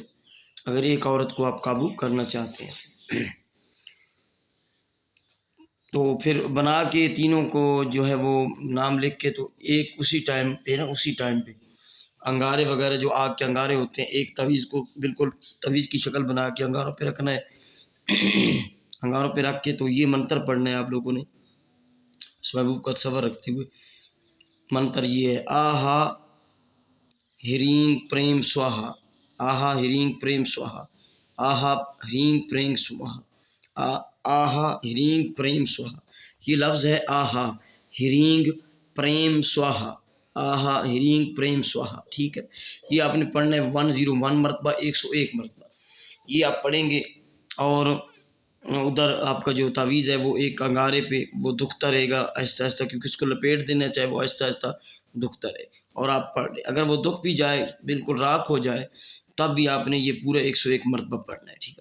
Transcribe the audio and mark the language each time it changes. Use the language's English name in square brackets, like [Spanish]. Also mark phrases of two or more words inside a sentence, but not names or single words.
[Urdu] اگر ایک عورت کو آپ قابو کرنا چاہتے ہیں تو پھر بنا کے تینوں کو جو ہے وہ نام لکھ کے، تو ایک اسی ٹائم پہ انگارے وغیرہ جو آگ کے انگارے ہوتے ہیں، ایک تعویذ کو بالکل تعویذ کی شکل بنا کے انگاروں پہ رکھنا ہے۔ انگاروں پہ رکھ کے تو یہ منتر پڑھنا ہے آپ لوگوں نے، اس محبوب کا تصور رکھتے ہوئے۔ منتر یہ ہے: آہا ہرینگ پریم سواہا، آہا ہرینگ پریم سواہا، آہا ہرینگ پریم سواہا، آہا ہرینگ پریم سواہا۔ یہ لفظ ہے آہا ہرینگ پریم سواہا، آہا ہرینگ پریم سواہا، ٹھیک ہے۔ یہ آپ نے پڑھنا ہے 101 مرتبہ، 101 مرتبہ یہ آپ پڑھیں گے۔ اور ادھر آپ کا جو تعویذ ہے وہ ایک انگارے پہ وہ دکھتا رہے گا آہستہ آہستہ، کیونکہ اس کو لپیٹ دینا چاہے وہ آہستہ آہستہ دکھتا رہے، اور آپ پڑھ لیں۔ اگر وہ دکھ بھی جائے، بالکل راکھ ہو جائے، تب بھی آپ نے یہ پورا 101 مرتبہ پڑھنا ہے، ٹھیک ہے۔